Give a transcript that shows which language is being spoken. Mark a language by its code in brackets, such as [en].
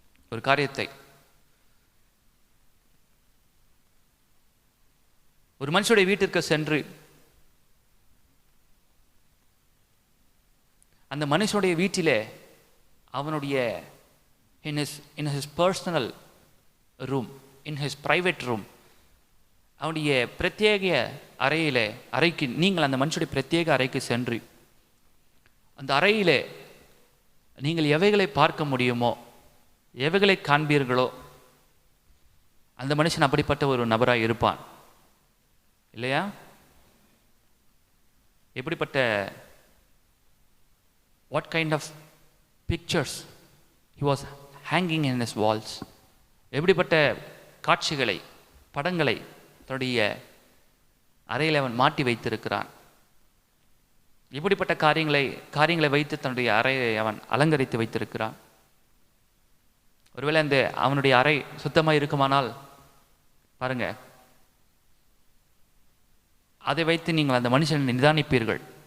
[ta] ஒரு காரியத்தை, ஒரு மனுஷனுடைய வீட்டிற்கு சென்று அந்த மனுஷனுடைய வீட்டிலே அவனுடைய [en] in his personal room, in his private room, [ta] அவனுடைய பிரத்யேக அறைக்கு நீங்கள் அந்த மனுஷனுடைய பிரத்யேக அறைக்கு சென்று அந்த அறையிலே நீங்கள் எவைகளை பார்க்க முடியுமோ, எவைகளை காண்பீர்களோ, அந்த மனுஷன் அப்படிப்பட்ட ஒரு நபராக இருப்பான். இல்லையா? எப்படிப்பட்ட [en] what kind of pictures he was hanging in his walls, [ta] எப்படிப்பட்ட காட்சிகளை, படங்களை தன்னுடைய அறையில் அவன் மாட்டி வைத்திருக்கிறான். இப்படிப்பட்ட காரியங்களை வைத்து தன்னுடைய அறையை அவன் அலங்கரித்து வைத்திருக்கிறான். ஒருவேளை அந்த அவனுடைய அறை சுத்தமாக இருக்குமானால் பாருங்க, அதை வைத்து நீங்கள் அந்த மனுஷனை நிதானிப்பீர்கள்.